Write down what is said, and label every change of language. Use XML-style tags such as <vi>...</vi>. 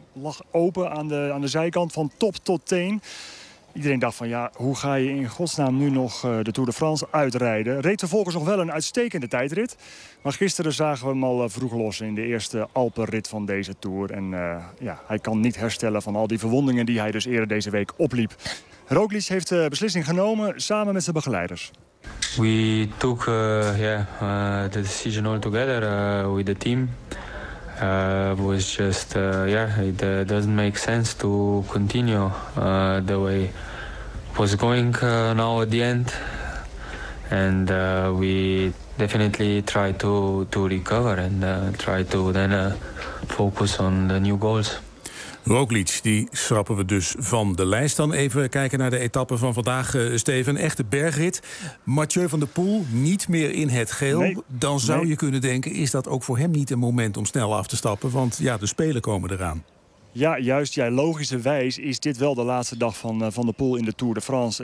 <nl>Lag open aan de zijkant van top tot teen. Iedereen dacht van ja, hoe ga je in godsnaam nu nog de Tour de France uitrijden? Reed vervolgens nog wel een uitstekende tijdrit. Maar gisteren zagen we hem al vroeg los in de eerste Alpenrit van deze Tour. En ja, hij kan niet herstellen van al die verwondingen die hij dus eerder deze week opliep. Roglic heeft de beslissing genomen samen met zijn begeleiders.</nl> <en>We took the decision all together with the team. Was just it doesn't make sense to continue the way was going now at the end. And we definitely try to recover and try to then focus on the new goals.</en> <nl>Roglic, die schrappen we dus van de lijst. Dan even kijken naar de etappe van vandaag, Steven. Een echte bergrit. Mathieu van der Poel niet meer in het geel. Nee, dan zou je kunnen denken, is dat ook voor hem niet een moment om snel af te stappen? Want ja, de Spelen komen eraan. Ja, juist. Ja, logischerwijs is dit wel de laatste dag van de Poel in de Tour de France.</nl>